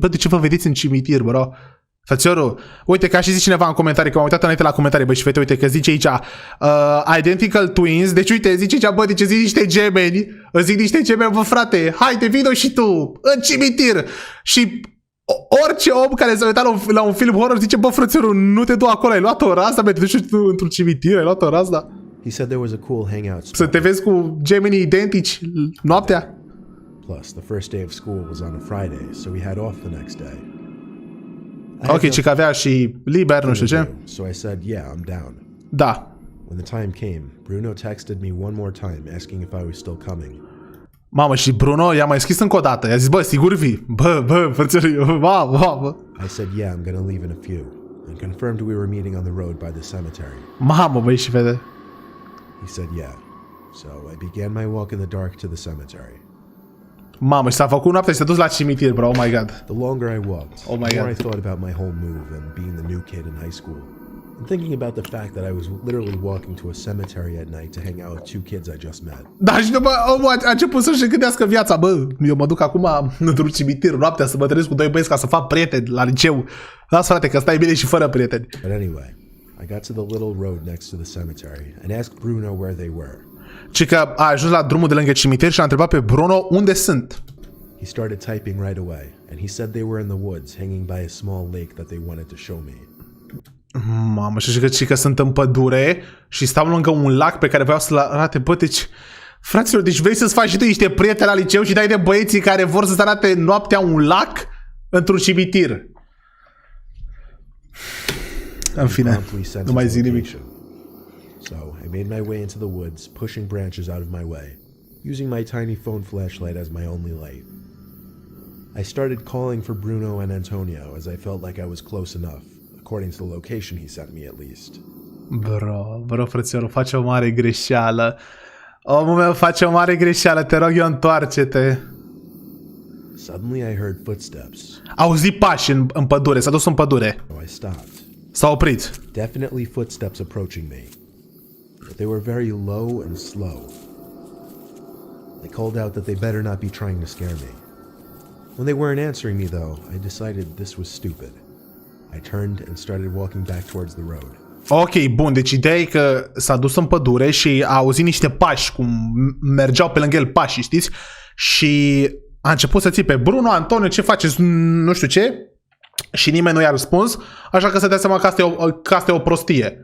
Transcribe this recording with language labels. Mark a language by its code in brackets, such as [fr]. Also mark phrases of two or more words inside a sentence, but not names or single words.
[ro] Bă, de ce vă vedeți în cimitir, bro? Frățiorul, uite, ca și zice cineva în comentarii, că m-am uitat înainte la comentarii, bă, și fete, uite, că zice aici [en] identical twins, [ro] deci uite, zice aici, bă, deci zic niște gemeni, îți zic niște gemeni, bă, frate, haide, vino și tu, în cimitir. Și orice om care s-a uitat la un film horror zice, bă, frățiorul, nu te du acolo, ai luat o rază, bă, te duci într-un cimitir, ai luat o rază. [en] He said there was a cool hangout spot. [ro] Să te vezi cu gemenii identici noaptea. [en] Plus, the first day of school was on a Friday, so we had off the next day. [ro] Ok, ci că avea și liber, nu știu ce. [en] So I said, yeah, I'm down. [ro] Da. [en] When the time came, Bruno texted me one more time asking if I was still coming. [ro] Mamă, și Bruno i-a mai scris încă o dată. I-a zis, bă, sigur vii? Bă, frățiorul, bă. [en] I said, yeah, I'm gonna leave in a few, and confirmed we were meeting on the road by the cemetery. [ro] Mamă, băi, și vede. [en] He said, yeah. So I began my walk in the dark to the cemetery. [ro] Mamă, și s-a făcut noaptea și s-a dus la cimitir, [en] bro, oh my god. The longer I walked, the more I thought about my whole move and being the new kid in high school. And thinking about the fact that I was literally walking to a cemetery at night to hang out with 2 kids I just met. [ro] Da, și după omul a început să-și gândească viața, bă, eu mă duc acum într-un cimitir noaptea să mă întâlnesc cu 2 băieți ca să fac prieteni la liceu. Lasă, frate, că stai bine și fără prieteni. [en] But anyway, I got to the little road next to the cemetery and asked Bruno where they were. [ro] Și că a ajuns la drumul de lângă cimitir și a întrebat pe Bruno unde sunt. [en] He started typing right away, and he said they were in the woods, hanging by a small lake that they wanted to show me. [ro] Mamă, și că sunt în pădure și stau lângă un lac pe care vreau să-l arate. Bă, deci, fraților, deci vrei să-ți faci și tu niște prieteni la liceu și dai de băieții care vor să-ți arate noaptea un lac într-un cimitir. În fine, nu mai zic nimic. [en] So I made my way into the woods, pushing branches out of my way, using my tiny phone flashlight as my only light. I started calling for Bruno and Antonio as I felt like I was close enough, according to the location he sent me at least. [ro] Bro, frățiorul, face o mare greșeală. Omul meu face o mare greșeală, te rog eu, întoarce-te. [en] Suddenly I heard footsteps. [ro] Auzi pași în pădure, s-a dus în pădure. [en] So I stopped. [ro] S-a oprit. [en] Definitely footsteps approaching me. But they were very low and slow. I called out that they better not be trying to scare me. When they weren't answering me, though, I decided this was stupid. I turned and started walking back towards the road. [ro] Ok, bun, deci ideea e că s-a dus în pădure și a auzit niște pași, cum mergeau pe lângă el pașii, știți? Și a început să țipe, Bruno, Antonio, ce faceți? Nu știu ce. Și nimeni nu i-a răspuns, așa că să dea seama că asta e o prostie.